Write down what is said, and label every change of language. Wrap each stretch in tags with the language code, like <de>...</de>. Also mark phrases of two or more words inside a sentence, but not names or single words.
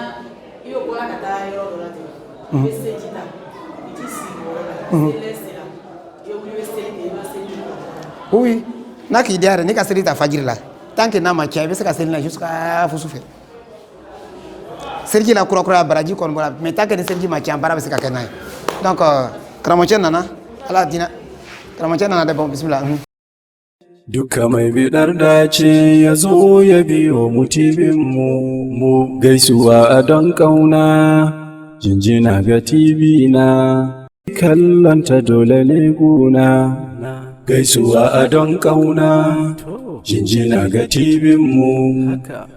<bm>oui n'a k'i diya yɛrɛ ne ka seli ta fajiri la</bm> <fr>tant que</fr> <bm>n'a ma caya i bɛ se ka seli na jusqu'à fusu fɛ seliji la kurakura baraji kɔni bɔra mais</bm> <fr>tant que</fr> <bm>ni seliji ma caya baara bɛ se ka kɛ n'a ye donc karamɔgɔcɛ nana ala dina karamɔgɔcɛ nana dɛ bon bisimila</bm> <ha>Duka mai bidar dace ya zo ya biyo mu gaisuwa a don ƙauna, jinjina ga TV na, kallonta dole ne guna. Gaisuwa a don ƙauna, jinjina ga TV mu.</ha>